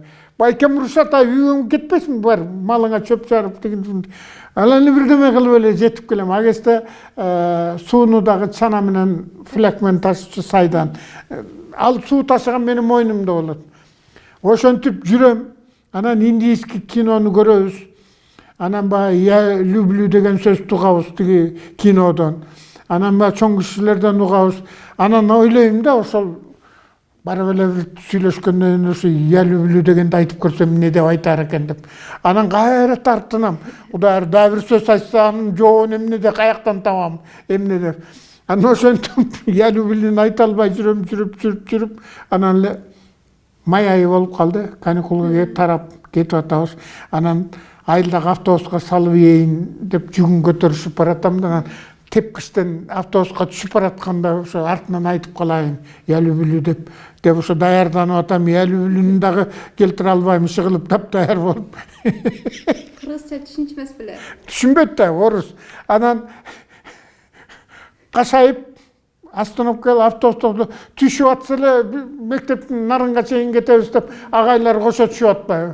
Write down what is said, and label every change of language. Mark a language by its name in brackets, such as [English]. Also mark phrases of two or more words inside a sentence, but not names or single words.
[Kyrgyz] Байкем урушат, үйгө кетпесиң, бар, малыңа чөп чарып деген. Анан бирдеме кылып эле жетип келем. Агесте сууну дагы чана менен фляг менен ташчу сайдан. Ал суу ташыган менин мойнумда болот. Ошентип жүрөм. Анан индийский кинону көрөбүз. Анан [Russian] я люблю [Kyrgyz] деген сөздү угабыз тиги кинодон. Анан чоң кишилерден угабыз. Анан ойлойм да, ошол барып эле бир сүйлөшкөндөн ошо [Russian] я люблю [Kyrgyz] дегенди айтып көрсөм эмне деп айтар экен деп. Анан кайра тартынам. Кудайыр дагы бир сөз айтса, анын жообун эмне деп каяктан табам, эмне деп. Анан ошентип [Russian] я люблюны [Kyrgyz] айта албай жүрүп, анан эле май айы болуп калды. Каникулга тарап кетип атабыз. Анан айылдагы автобуска салып ийин деп жүгүн көтөрүшүп баратам да, тепкичтен автобуска түшүп баратканда ошо артынан айтып калайын, [Russian] я люблю [Kyrgyz] деп ошо даярданып атам. [Russian] Я люблюны [Kyrgyz] дагы келтире албайм, иши тап даяр болуп. Кыргызча түшүнчүмөс беле? Түшүнбөйт да, орус. Анан кашайып остановкага автобусту түшүп атса эле мектептин нарынга чейин кетебиз деп агайлар кошо түшүп атпайбы.